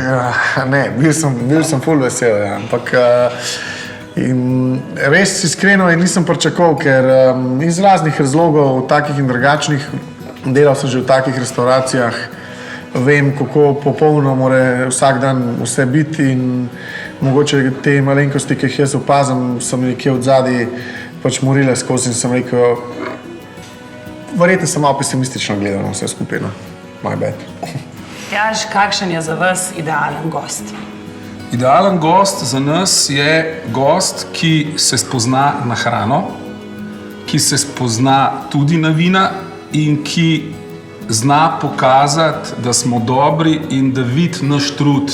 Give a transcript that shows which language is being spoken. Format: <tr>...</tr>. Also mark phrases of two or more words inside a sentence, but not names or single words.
<sl>Ne, bil sem ful vesel, ja, ampak in res iskreno nisem pričakoval, ker iz raznih razlogov, takih in drugačnih, delal sem že v takih restauracijah, vem, kako popolno mora vsak dan vse biti in mogoče te malenkosti, ki jih jaz opazim, so mi nekje od zadaj pač morile skozi in sem rekel, verjetno sem malo pesimistično gledal na vse skupaj, no.</sl> <en>My bad.</en> <sl>Matjaž, kakšen je za vas idealen gost? Idealen gost za nas je gost, ki se spozna na hrano, ki se spozna tudi na vina in ki zna pokazati, da smo dobri in da vidi naš trud.</sl>